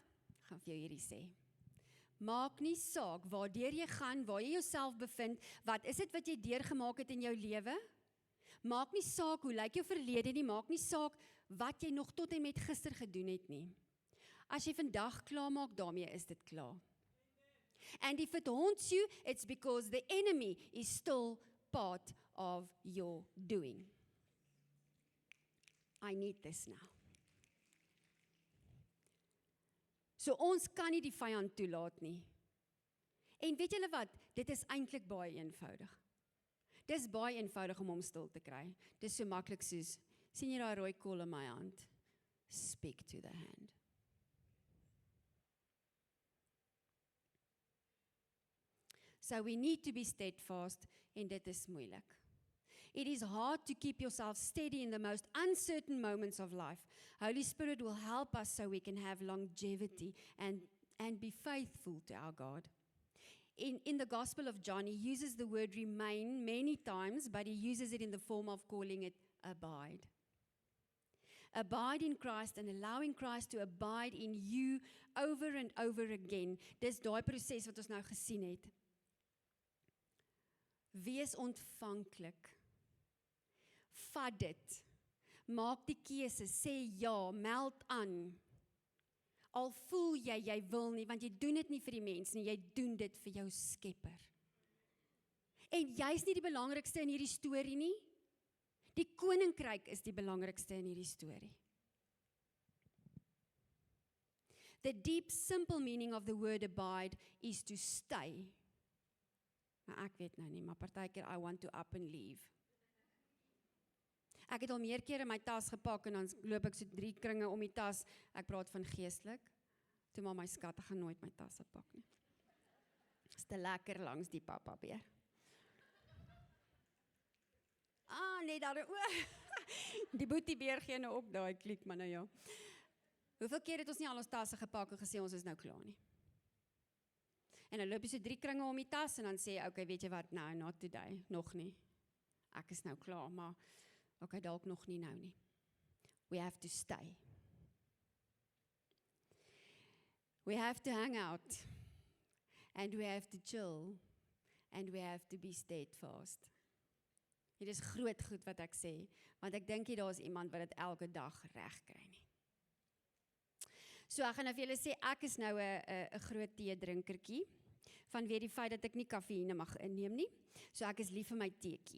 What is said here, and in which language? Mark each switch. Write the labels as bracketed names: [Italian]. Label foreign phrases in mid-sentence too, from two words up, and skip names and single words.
[Afrikaans] Ek gaan vir jou hierdie sê. Maak nie saak waardeur jy gaan, waar jy jouself bevind, wat is dit wat jy deurgemaak het in jou lewe? Maak nie saak hoe lyk jou verlede nie, maak nie saak wat jy nog tot en met gister gedoen het nie. As jy vandag klaar maak daarmee, is dit klaar. [English] And if it haunts you, it's because the enemy is still part of your doing. I need this now. [Afrikaans] So ons kan nie die vyand toelaat nie. En weet julle wat? Dit is eintlik baie eenvoudig. Dis baie eenvoudig om hom stil te kry. Dis so maklik soos, sien jy daai rooi kol in my hand? [English] Speak to the hand. So we need to be steadfast, [Afrikaans] en dit is moeilik. [English] It is hard to keep yourself steady in the most uncertain moments of life. Holy Spirit will help us so we can have longevity and be faithful to our God. In the Gospel of John, he uses the word remain many times, but he uses it in the form of calling it abide. Abide in Christ and allowing Christ to abide in you over and over again. [Afrikaans] Dis daai proses wat ons nou gesien het. Wees ontvanklik. Vat dit. Maak die keuse, sê ja, meld aan. Al voel jy wil nie, want jy doen dit nie vir die mens nie, jy doen dit vir jou Skepper. En jy's nie die belangrikste in hierdie storie nie. Die koninkryk is die belangrikste in hierdie storie. [English] The deep, simple meaning of the word abide is to stay. [Afrikaans] Maar ek weet nou nie, maar partykeer [English] I want to up and leave. [Afrikaans] Ek het al meer kere my tas gepak en dan loop ek so 3 kringe om die tas. Ek praat van geestelik. Toe maar my skat, ek gaan nooit my tas pak nie. Is te lekker langs die papa beer. Nee, daar die boetiebeer gee nou op daai klik, maar nou ja. Hoeveel keer het ons nie al ons tasse gepak en gesê ons is nou klaar nie? En dan loop jy so 3 kringe om die tas en dan sê jy, okay, weet jy wat, nou, [English] not today, [Afrikaans] nog nie. Ek is nou klaar, maar okay, dalk nog nie nou nie. [English] We have to stay. We have to hang out. And we have to chill. And we have to be steadfast. [Afrikaans] Dit is groot goed wat ek sê, want ek dink daar is iemand wat dit elke dag reg kry nie. So ek gaan nou vir julle sê, ek is nou 'n groot teedrinkertjie, vanweë die feit dat ek nie kafeïne mag inneem nie, so ek is lief vir my teetjie.